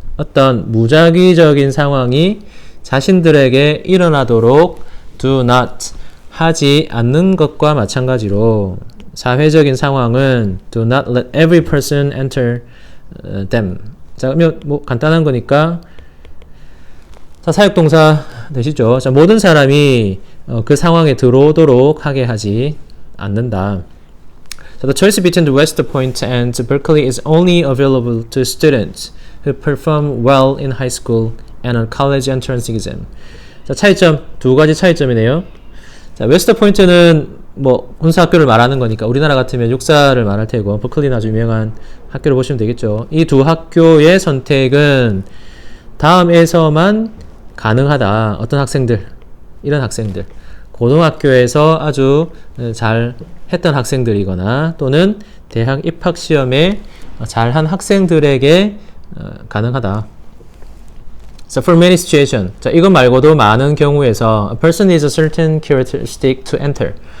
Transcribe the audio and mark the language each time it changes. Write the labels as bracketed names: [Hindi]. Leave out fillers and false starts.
[Korean] 어떤 무작위적인 상황이 자신들에게 일어나도록 do not 하지 않는 것과 마찬가지로 사회적인 상황은 [English] do not let every person enter them. [Korean] 자, 그러면 뭐 간단한 거니까 자, 사역동사 되시죠? 자, 모든 사람이 그 상황에 들어오도록 하게 하지 않는다. [English] So the choice between the West Point and Berkeley is only available to students who perform well in high school and on college entrance exam. [Korean] 자, 차이점 두 가지 차이점이네요. 자, 웨스트 포인트는 뭐 군사 학교를 말하는 거니까 우리나라 같으면 육사를 말할 테고 버클리는 아주 유명한 학교를 보시면 되겠죠. 이 두 학교의 선택은 다음에서만 가능하다. 어떤 학생들, 이런 학생들, 고등학교에서 아주 잘 했던 학생들이거나 또는 대학 입학 시험에 잘한 학생들에게 가능하다. [English] So for many situations, [Korean] 자, 이것 말고도 많은 경우에서 [English] a person is a certain characteristic to enter.